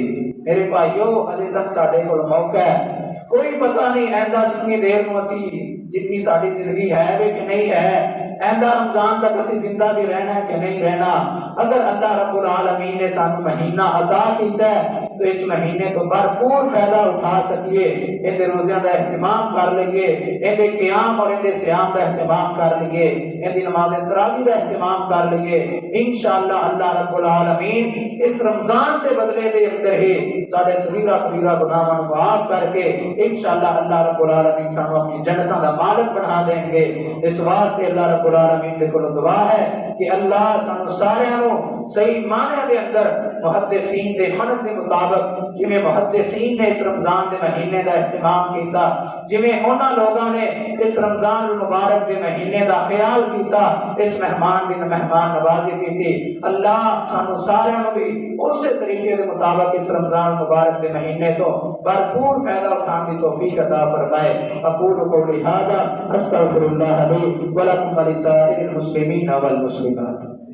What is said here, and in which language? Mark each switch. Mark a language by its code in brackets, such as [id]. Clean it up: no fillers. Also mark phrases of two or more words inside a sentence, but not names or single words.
[pa] میرے بھائیو اجے تک ساڈے کول موقع ہے، کوئی پتہ نہیں ایندا جتنی دیر نو اسی جتنی ساری زندگی ہے کہ نہیں ہے، ایندا رمضان تک اسی زندہ بھی رہنا ہے کہ نہیں رہنا۔ اگر اللہ رب العالمین نے سانو مہینہ عطا کیتا ہے تو اس مہینے تو بھرپور فائدہ اٹھا سکیے، اندے روزیاں دا اہتمام کر لیے، اندے قیام اور اندے سیام دا اہتمام کر لیے، اندی نماز تراویح دا اہتمام کر لیے۔ انشاءاللہ اللہ رب العالمین اس رمضان کے بدلے دے اندر ہی سارے صغیرہ کبیرہ گناہاں نوں معاف کر کے انشاءاللہ اللہ رب العالمین سانوں اپنی جنتاں دا مالک بنا دیں گے۔ اس واسطے اللہ رب العالمین دے کول دعا ہے کہ اللہ سانوں سارے نوں صحیح معنی دے اندر محدثین دے منہج دے مطابق جویں محدثین نے اس رمضان دے مہینے دا اہتمام کیتا، جویں انہاں لوگاں نے اس رمضان المبارک دے مہینے دا خیال کیتا، اس مہمان دی مہمان نوازی کیتی، اللہ سانوں سارے نوں بھی اسی طریقے دے مطابق اس رمضان المبارک دے مہینے تو بھرپور فائدہ اٹھانے کی توفیق عطا فرمائے۔ [ar] اقول قولی ھذا استغفر اللہ لی ولکم ولسائر المسلمین والمسلمات۔